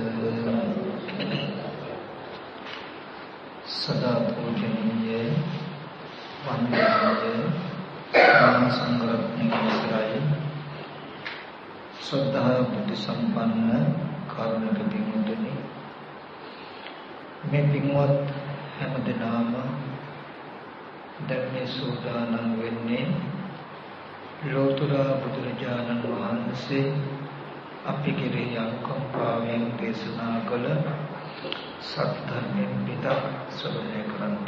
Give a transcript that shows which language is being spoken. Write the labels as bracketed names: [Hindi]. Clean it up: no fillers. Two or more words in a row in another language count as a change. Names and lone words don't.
[Sinhala] සදා පූජනීය වන්දනීය ධම්ම සංඝරත්නයේ ශ්‍රද්ධා බුද්ධි සම්පන්න කාරුණික පිංගුතුනි මේ පින්වත් හැමදෙනාම දැන් මේ සූදානම් වෙන්නේ ලෝතර බුදුරජාණන් වහන්සේ අපි කෙරෙහි අනුකම්පාවෙන් දේශනා කළ සත්‍ය ධර්මයෙන් පිටක් ශ්‍රවණය කරන්නට.